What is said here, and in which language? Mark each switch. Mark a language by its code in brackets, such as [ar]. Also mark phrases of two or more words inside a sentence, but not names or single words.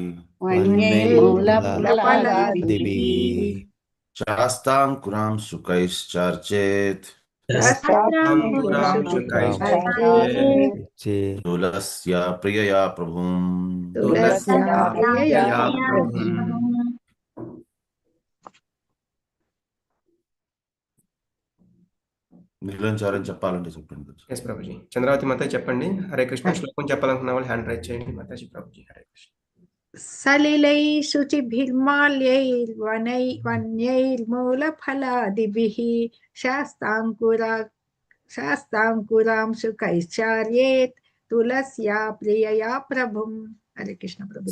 [sa] वन्यैर्मूलफलादिभिः शास्ताङ्कुरांशुकैश्चर्चेत् शस्ताङ्कुरांशुकैश्चार्चेत् तुलस्या प्रियया प्रभुम् तुलस्या प्रियया प्रभुम् [te] మిగిలిన చెప్పాలంటే చెప్పండి. ఎస్ ప్రభుజీ. చంద్రావతి మాత చెప్పండి. హరే కృష్ణ. శ్లోకం చెప్పాలనుకున్న వాళ్ళు [en] hand raise [te] చేయండి మాతాజీ. ప్రభుజీ హరే కృష్ణ. [sa] सलिलैः शुचिभिर्माल्यैर्वन्यैर्मूलफलादिभिः शास्ताङ्कुरांशुकैश्चार्येत् तुलस्या प्रियया प्रभुम्. हरे कृष्ण प्रभुजी.